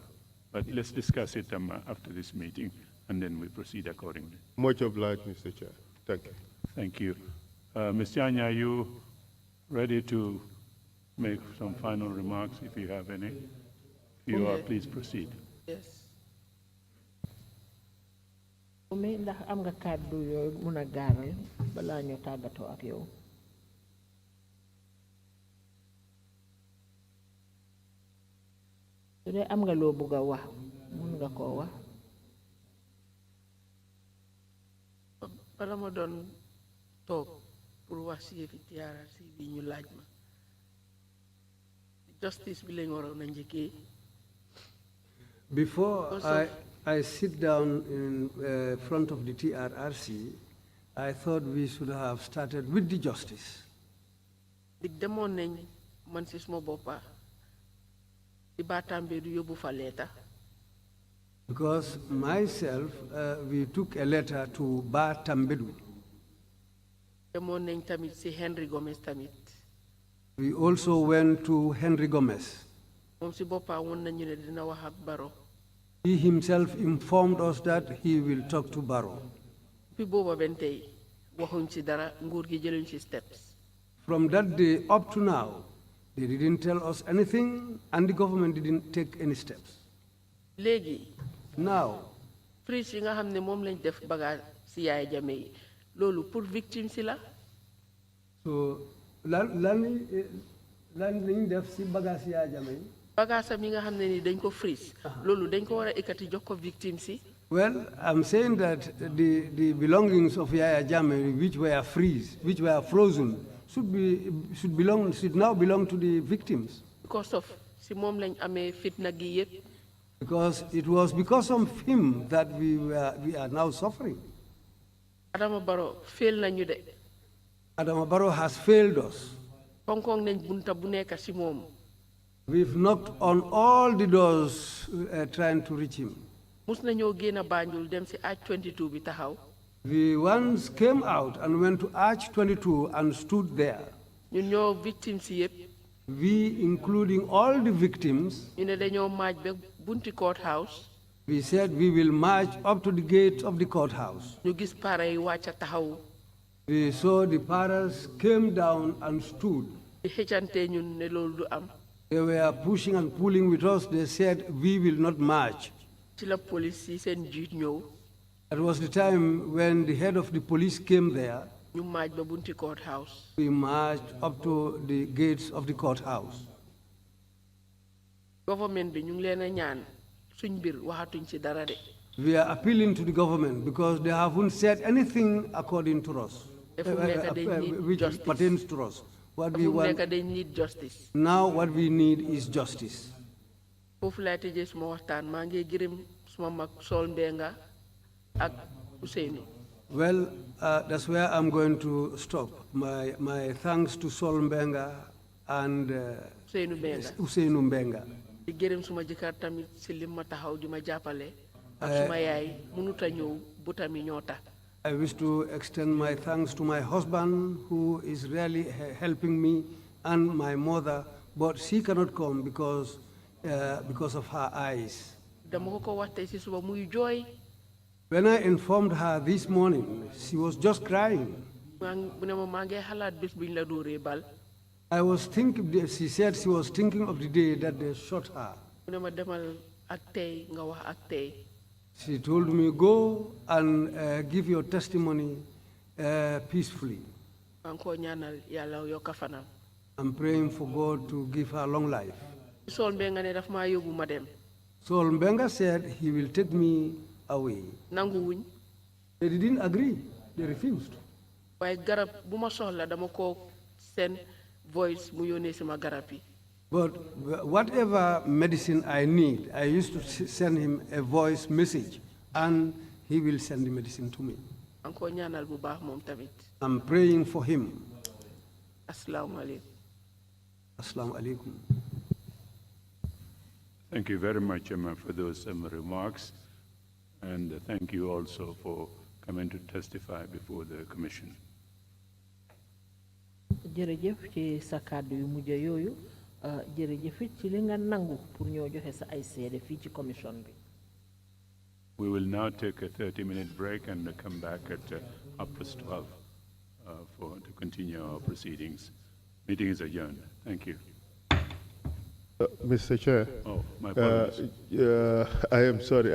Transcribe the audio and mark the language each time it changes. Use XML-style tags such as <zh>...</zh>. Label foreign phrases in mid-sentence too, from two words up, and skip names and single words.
<en>But let's discuss it after this meeting, and then we proceed accordingly. Much obliged, Mr. Chair. Thank you. Thank you. Ms. Jagne, are you ready to make some final remarks, if you have any? If you are, please proceed. Yes.</en> <wo>Oumie, ndax am nga kàddu yooyu mun a gaaral balaa ñu tàggatoo ak yow. su dee am nga loo bëgg a wax mun nga koo wax. bala ma doon toog pour wax si yëfi TRRC bi ñu laaj ma justice bi lañ waroon a njëkkee.</wo> <en>Before I sit down in front of the TRRC, I thought we should have started with the justice.</en> <wo>dig demoon nañ man si suma boppa di Batambe du yóbbu fa leeta.</wo> <en>Because myself, we took a letter to Ba Tambedu.</en> <wo>demoon nañ tamit si Henry Gomez tamit.</wo> <en>We also went to Henry Gomez.</en> <wo>moom si boppa woon nañu ne dina wax ak Barrow.</wo> <en>He himself informed us that he will talk to Barrow.</en> <wo>fi booba ben tey waxuñ si dara nguur gi jëluñ si steps.</wo> <en>From that day up to now, they didn't tell us anything and the government didn't take any steps.</en> <wo>léegi</wo> <en>Now,</en> <wo>freeze yi nga xam ne moom lañ def bagage si Yaya Jammeh yi loolu</wo> <fr>pour victime</fr> <wo>si la. so lan lañ def si bagage Yaya Jammeh. bagage am yi nga xam ne ni dañ ko freeze. loolu dañ ko war a ekkati jox ko victime si.</wo> <en>Well, I'm saying that the belongings of Yaya Jammeh which were frozen, should now belong to the victims. because of</en> <wo>si moom lañ amee fitna gi yëpp.</wo> <en>Because it was because of him that we are now suffering.</en> <wo>Adama Barrow fail nañu de.</wo> <en>Adama Barrow has failed us.</en> <wo>koŋ-koŋ nañ bunta bu nekk si moom.</wo> <en>We've knocked on all the doors trying to reach him.</en> <wo>mus nañoo génn Banjul dem si Arch 22 bi taxaw.</wo> <en>We once came out and went to Arch 22 and stood there.</en> <wo>ñun ñoo victime si yëpp.</wo> <en>We, including all the victims,</en> <wo>ñu ne dañoo maaj ba bunti courthouse.</wo> <en>we said we will march up to the gate of the courthouse.</en> <wo>ñu gis para yi wàcca taxaw.</wo> <en>We saw the parents came down and stood.</en> <wo>di xëccante ñun ne loolu du am.</wo> <en>They were pushing and pulling with us. They said, we will not march.</en> <wo>ci la police yi seen jiit ñëw.</wo> <en>That was the time when the head of the police came there.</en> <wo>ñu maaj ba bunti courthouse.</wo> <en>We marched up to the gates of the courthouse.</en> <wo>government bi ñu ngi leen a ñaan suñ mbir waxatuñ ci dara de.</wo> <en>We are appealing to the government because they haven't said anything according to us, which pertains to us. What we want they need justice. now, what we need is justice.</en> <wo>foofu laay tëjee suma waxtaan maa ngi gërëm suma mag Sol Mbenga ak Ousseynou.</wo> <en>Well, that's where I'm going to stop. My thanks to Sol Mbenga and Ousseynou Mbenga.</en> <wo>di gërëm suma jëkkër tamit si lim ma taxaw di ma jàppale. ak suma yaay mënut a ñëw bu tamit ñoo tax.</wo> <en>I wish to extend my thanks to my husband, who is really helping me, and my mother, but she cannot come because of her eyes.</en> <wo>dama ko wax tey si suba muy jooy.</wo> <en>When I informed her this morning, she was just crying.</en> <wo>bu ne ma maa ngi xalaat bés biñ la dóoree bal.</wo> <en>I was thinking, she said she was thinking of the day that they shot her.</en> <wo>bu ne ma demal ak tey nga wax ak tey.</wo> <en>She told me, go and give your testimony peacefully.</en> <wo>maa ngi koo ñaanal yàlla yokk fanam.</wo> <en>I'm praying for God to give her long life.</en> <wo>Sol Mbenga ne daf maa yóbbu ma dem.</wo> <en>Sol Mbenga said he will take me away.</en> <wo>nangu wuñ.</wo> <en>They didn't agree. They refused.</en> <wo>waaye garab bu ma soxla dama ko seen voice mu yónnee sama garab yi.</wo> <en>But whatever medicine I need, I used to send him a voice message, and he will send the medicine to me.</en> <wo>Anko ñaanal bu baax moom tamit.</wo> <en>I'm praying for him.</en> <ar>Assalamu alaikum. Assalamu alaikum.</ar> <en>Thank you very much, Emma, for those remarks. And thank you also for coming to testify before the commission.</en> <wo>jërëjëf ci sa kàddu yu mujj yooyu jërëjëf it ci li nga nangu pour ñoo joxe sa ay seede fii ci commission bi.</wo> <en>We will now take a 30-minute break and come back at 12:30 to continue our proceedings. Meeting is adjourned. Thank you. Mr. Chair, Oh, my apologies. I am sorry.</en>